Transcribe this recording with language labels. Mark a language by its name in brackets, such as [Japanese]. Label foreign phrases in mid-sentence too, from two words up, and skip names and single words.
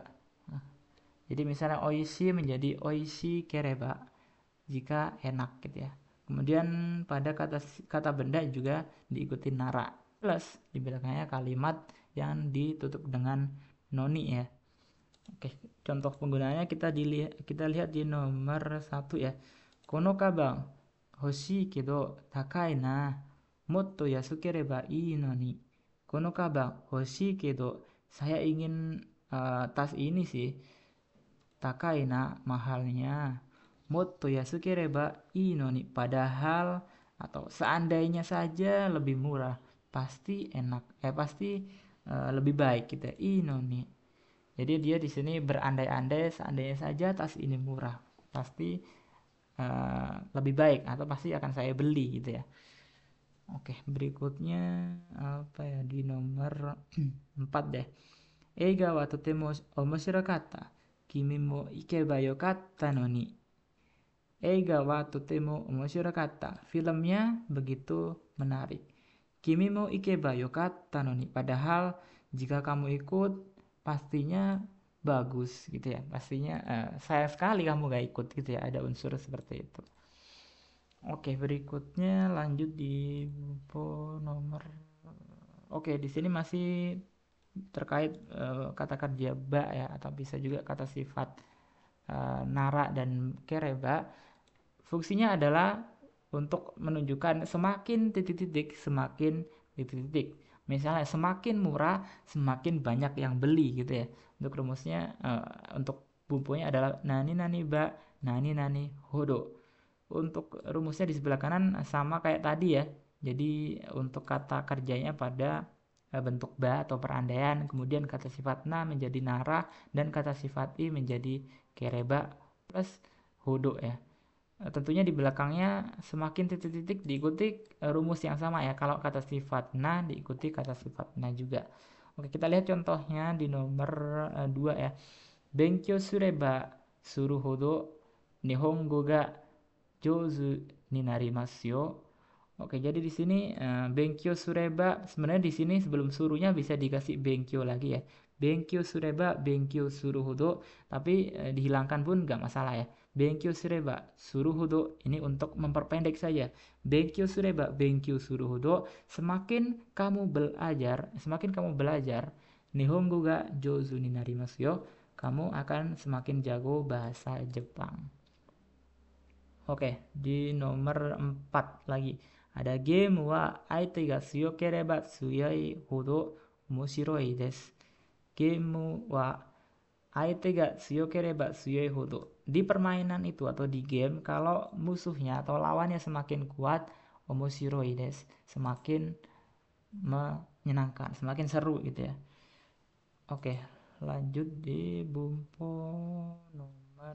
[Indonesian] Jadi misalnya oishi menjadi [Japanese] おいしければ [Indonesian] jika enak gitu ya. Kemudian pada kata benda juga diikuti nara plus di belakangnya kalimat yang ditutup dengan noni ya. Oke, contoh penggunaannya kita lihat di nomor 1 ya. [Japanese] この鞄欲しいけど高いなもっと安ければいいのに. この鞄欲しいけど, [Indonesian] saya ingin tas ini sih. [Japanese] 高いな [Indonesian] mahalnya. [Japanese] もっと安ければいいのに, [Indonesian] padahal atau seandainya saja lebih murah, pasti enak. Pasti lebih baik gitu ya. [Japanese] いいのに. [Indonesian] Jadi dia di sini berandai-andai seandainya saja tas ini murah, pasti lebih baik atau pasti akan saya beli gitu ya. Oke, berikutnya apa ya, di nomor 4 deh. [Japanese] 映画はとても面白かった. 君も行けばよかったのに。映画はとても面白かった. [Indonesian] Filmnya begitu menarik. [Japanese] 君も行けばよかったのに. [Indonesian] Padahal jika kamu ikut pastinya bagus gitu ya. Pastinya sayang sekali kamu gak ikut gitu ya. Ada unsur seperti itu. Oke, berikutnya lanjut di nomor. Oke, di sini masih terkait kata kerja ba ya, atau bisa juga kata sifat nara dan kereba. Fungsinya adalah untuk menunjukkan semakin titik-titik, semakin titik-titik. Misalnya semakin murah, semakin banyak yang beli gitu ya. Untuk rumusnya, untuk bumbunya adalah [Japanese] 何々ば、何々ほど. [Indonesian] Untuk rumusnya di sebelah kanan sama kayak tadi ya. Jadi untuk kata kerjanya pada bentuk ba atau perandaian, kemudian kata sifat na menjadi nara, dan kata sifat i menjadi kereba plus hodo ya. Tentunya di belakangnya semakin titik-titik diikuti rumus yang sama ya. Kalau kata sifat na diikuti kata sifat na juga. Oke, kita lihat contohnya di nomor 2 ya. [Japanese] 勉強すればするほど日本語が上手になりますよ. [Indonesian] Oke, jadi di sini [Japanese] 勉強すれば, [Indonesian] sebenarnya di sini sebelum suruhnya bisa dikasih benkyo lagi ya. [Japanese] 勉強すれば、勉強するほど, [Indonesian] tapi dihilangkan pun nggak masalah ya. [Japanese] 勉強すれば, [Indonesian] suruhodo ini untuk memperpendek saja. [Japanese] 勉強すれば、勉強するほど, [Indonesian] semakin kamu belajar, [Japanese] 日本語が上手になりますよ, [Indonesian] kamu akan semakin jago bahasa Jepang. Oke, di nomor 4 lagi. [Japanese] あのゲームは相手が強ければ強いほど面白いです. ゲームは相手が強ければ強いほど. [Indonesian] Di permainan itu atau di game, kalau musuhnya atau lawannya semakin kuat, [Japanese] 面白いです, [Indonesian] semakin menyenangkan, semakin seru gitu ya. Oke, lanjut di bumpo nomor.